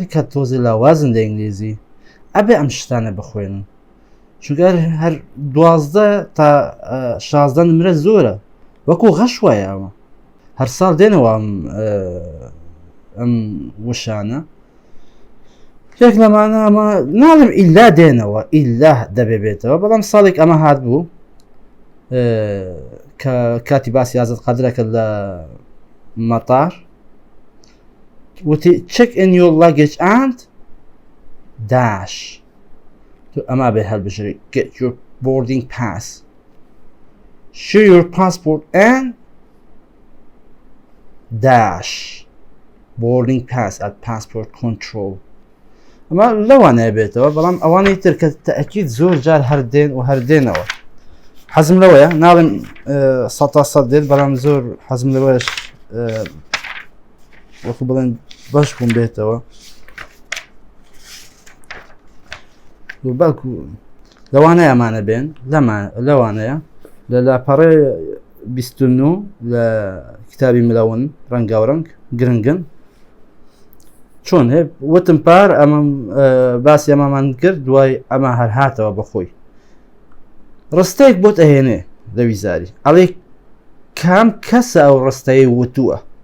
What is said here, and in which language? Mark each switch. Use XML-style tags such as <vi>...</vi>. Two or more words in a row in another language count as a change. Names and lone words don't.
<ckb>کە تۆزی لاوازن لە ئینگلیزی ئەبێ ئەم شتانە بخوێنن چونکە هەر 12 تا 16 نمرە زۆرە وەکو غەش وایە ئەوە هەر ساڵ دێنەوە ئەم وشانە یەک لەمانە ئەمە ناڵم ئیلا دێنەوە ئیلا دەبێتەوە بەڵام ساڵێک ئەمە هات بوو کە کاتی باسی ئازاد قادرەکە لە مەتار وتی</ckb> <en>check in your luggage and dash</en> <ckb>تو ئەما بێ هەڵبژێری</ckb> <en>get your boarding pass show your passport and dash boarding pass at passport control</en> <ckb>ئەمە لەوانەیە بێتەوە بەڵام ئەوانەی تر کە تەئەکید زۆر جار هەردێن و هەردێنەوە حەزم لەوەیە ناڵێم 100% دێت بەڵام زۆر حەزم لەوەش وەکو بڵێن باش بووم بێتەوە بەڵکو لەوانەیە ئەمانە بێن لەوانەیە لە لاپەڕێ 29 لە کتابی ملەون ڕەنگاوڕەنگ گرنگن چۆن هێ وتم پار ئەمە باسی ئەمامان کرد دوای ئەمە هەر هاتەوە بەخۆی ڕستەیەک بۆت ئەهێنێ لە ویزاری ئەڵێ کام کەسە ئەو ڕستەیە وتووە</ckb>